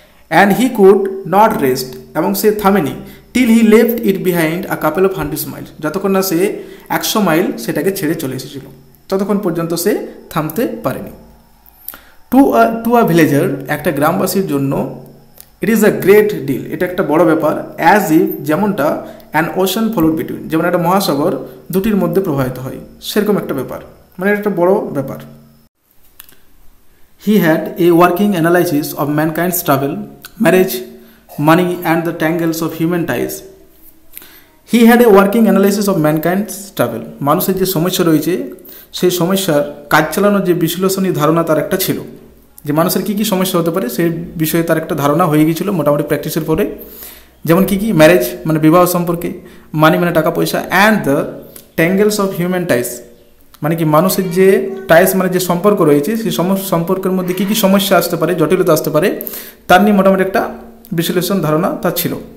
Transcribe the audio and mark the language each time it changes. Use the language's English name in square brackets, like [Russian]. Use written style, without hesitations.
[English] and he could not rest, [Bangla] এবং সে থামেনি, [English] till he left it behind a couple of 100 mile, [Bangla] যতক্ষণ না সে 100 mile সেটাকে ছেড়ে চলে এসেছিল, ততক্ষণ পর্যন্ত সে থামতে পারেনি। টু আ ভিলেজার, একটা গ্রামবাসীর জন্য, [English] it is a great deal, [Bangla] এটা একটা বড় ব্যাপার, অ্যাজ ইফ, যেমনটা অ্যান ওশান ফলোড বিটুইন, যেমন একটা মহাসাগর দুটির মধ্যে প্রবাহিত হয়, সেরকম একটা ব্যাপার, মানে এটা একটা বড় ব্যাপার। [English] He had a working analysis of mankind's travel, marriage, money and the tangles of human ties. He had a working analysis of mankind's travel, [Bangla] মানুষের যে সমস্যা রয়েছে সেই সমস্যার কাজ চালানোর যে বিশ্লেষণী ধারণা তার একটা ছিল, যে মানুষের কী কী সমস্যা হতে পারে সেই বিষয়ে তার একটা ধারণা হয়ে গিয়েছিল মোটামুটি প্র্যাকটিসের পরে। যেমন কী কী, ম্যারেজ মানে বিবাহ সম্পর্কে, মানি মানে টাকা পয়সা, [English] and the tangles of human ties [Bangla] মানে কি মানুষের যে টাইস মানে যে সম্পর্ক রয়েছে সেই সম্পর্কের মধ্যে কী কী সমস্যা আসতে পারে, জটিলতা আসতে পারে, তার নিয়ে মোটামুটি একটা বিশ্লেষণ ধারণা তার ছিল।